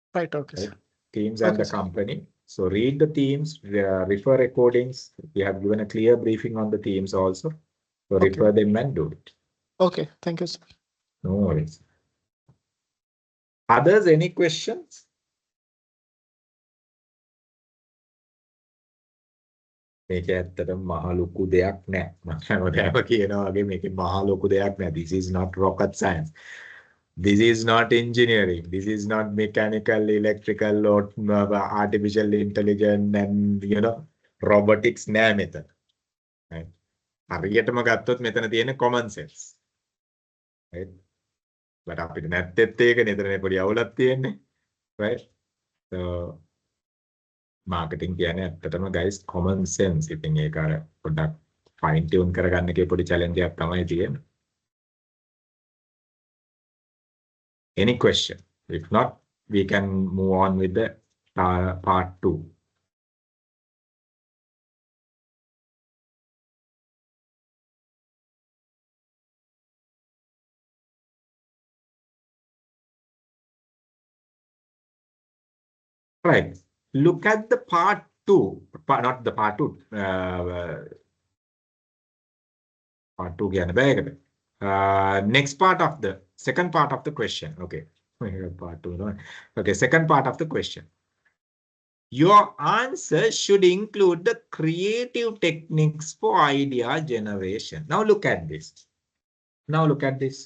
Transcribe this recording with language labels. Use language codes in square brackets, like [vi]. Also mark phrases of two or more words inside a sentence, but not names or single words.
[en] Themes and Okay, the sir. company. So read the themes, refer recordings. We have given a clear briefing on the themes also. So Okay. refer them and do it. Okay, thank you, sir. No worries. Others, any questions? [si] මේක ඇත්තටම මහ ලොකු දෙයක් නෑ. මම හැමදාම කියනවා වගේ මේක මහ ලොකු දෙයක් නෑ. [en] This is not rocket science. This is not engineering. This is not mechanical, electrical, or artificial intelligence and robotics [si] නෑ මෙතන. Right? හරියටම ගත්තොත් මෙතන තියෙන [en] common sense. [si] Right? But අපිට නැත්තෙත් ඒක නේදනේ පොඩි අවුලක් තියෙන්නේ. Right? [en] So marketing [si] කියන්නේ ඇත්තටම guys [en] common sense. [si] ඉතින් ඒක අර පොඩ්ඩක් [en] fine tune [si] කරගන්න එකේ පොඩි challenge එකක් තමයි තියෙන්නේ. [en] Any question? If not, we can move on with the part 2. Right. Look at the part 2. Not the part 2. [si] Part 2 කියන බෑකට. [en] Next part of the second part of the question. Okay. Part 2. No? Okay. Second part of the question. Your answer should include the creative techniques for idea generation. Now look at this. Now look at this.